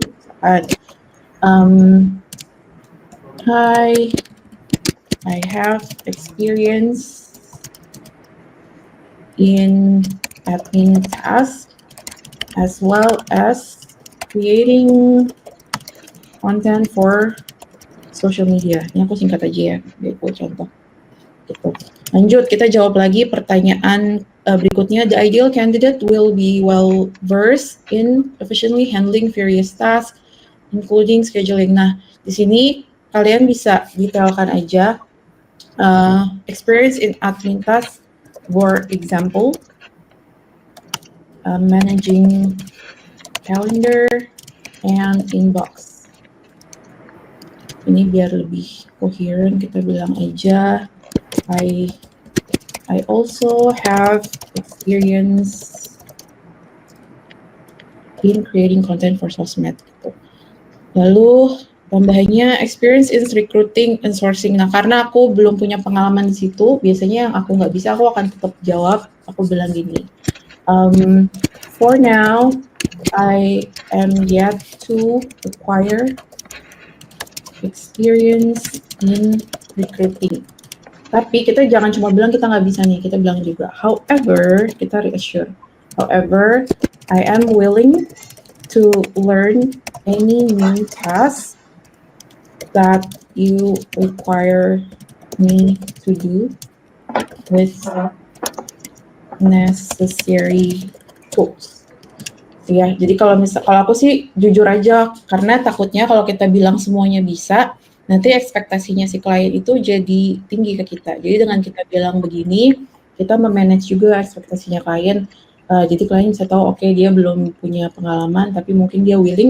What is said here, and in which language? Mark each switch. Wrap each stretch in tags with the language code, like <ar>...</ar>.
<en>Misalkan, hi, I have experience in admin tasks as well as creating content for social media.</en> <id>Ini aku singkat aja ya, biar aku contoh. Gitu. Lanjut, kita jawab lagi pertanyaan berikutnya.</id> <en>The ideal candidate will be well versed in efficiently handling various tasks, including scheduling.</en> <id>Nah, di sini kalian bisa detailkan aja</id> <en>experience in admin tasks, for example, managing calendar and inbox.</en> <id>Ini biar lebih coherent, kita bilang aja</id> <en>I also have experience in creating content for sosmed.</en> <id>Gitu. Lalu tambahannya</id> <en>experience in recruiting and sourcing.</en> <id>Nah, karena aku belum punya pengalaman di situ, biasanya yang aku nggak bisa, aku akan tetap jawab. Aku bilang gini,</id> <en>for now, I am yet to acquire experience in recruiting.</en> <id>Tapi kita jangan cuma bilang kita nggak bisa nih, kita bilang juga, however, kita reassure.</id> <en>However, I am willing to learn any new task that you require me to do with necessary tools.</en> <id>Ya, jadi kalau aku sih jujur aja, karena takutnya kalau kita bilang semuanya bisa, nanti ekspektasinya si klien itu jadi tinggi ke kita. Jadi dengan kita bilang begini, kita memanage juga ekspektasinya klien. Jadi klien bisa tahu, oke, dia belum punya pengalaman, tapi mungkin dia willing.</id>